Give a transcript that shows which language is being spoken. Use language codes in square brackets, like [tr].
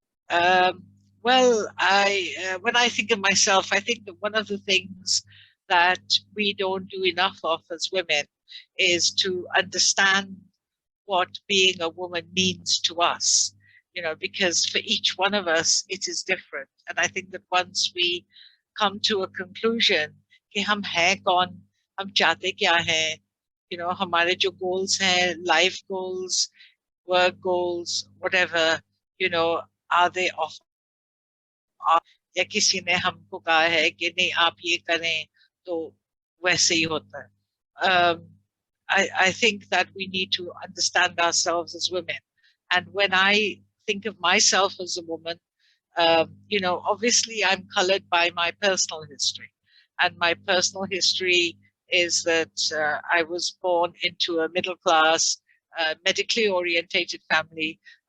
[en] Well, when I think of myself, I think that one of the things that we don't do enough of as women is to understand what being a woman means to us, because for each one of us, it is different. And I think that once we come to a conclusion, [hi] कि हम हैं कौन, हम चाहते क्या हैं, हमारे जो goals हैं, [en] life goals, work goals, whatever, are they off? [hi] या किसी ने हमको कहा है कि नहीं आप ये करें तो वैसे ही होता है. [en] I think that we need to understand ourselves as women. And when I think of myself as a woman, obviously I'm colored by my personal history. And my personal history is that I was born into a middle class, medically orientated family.